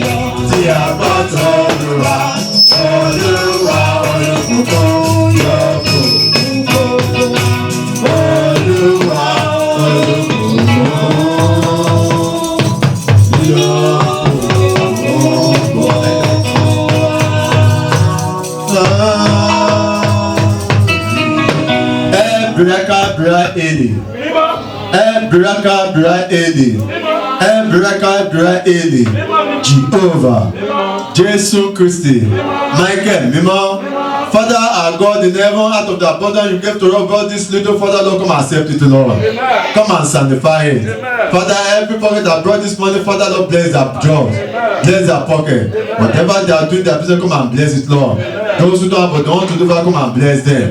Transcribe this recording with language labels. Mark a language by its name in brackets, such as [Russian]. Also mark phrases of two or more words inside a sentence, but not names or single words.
[Yoruba] Tí a bọ́ tọ́ Olúwa, Olúwa olùkùnkùn yọ kù. Olúwa olùkùnkùn yọ kù. Ebrakabra Eli. Ebrakabra Eli. Ebrakabra Eli. [English] Jehovah. Jesus Christi. Michael Mimo. Father our God in heaven, out of the abundance you gave to us, God, this little Father, Lord, come and accept it, Lord. Amen. Come and sanctify it. Amen. Father, every pocket that brought this money, Father, Lord, bless their jobs. Bless their pocket. Whatever they are doing, their business, come and bless it, Lord. Those who don't have what they want to do, Father, come and bless them.